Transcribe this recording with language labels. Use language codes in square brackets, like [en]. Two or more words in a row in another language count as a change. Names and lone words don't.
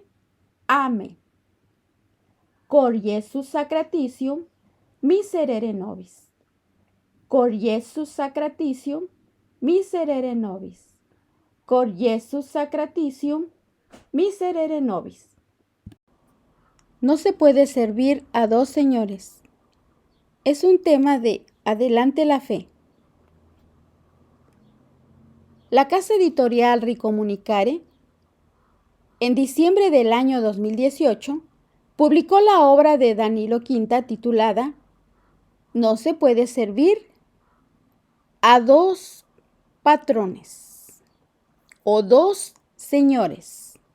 [la] Amen. Cor Iesus sacratitium miserere nobis. Cor Iesus sacratitium miserere nobis. Cor Iesus sacratitium miserere nobis. [es] No se puede servir a dos señores. Es un tema de Adelante la Fe. La casa editorial Ricomunicare, en diciembre del año 2018, publicó la obra de Danilo Quinta titulada No se puede servir a dos patrones o dos señores.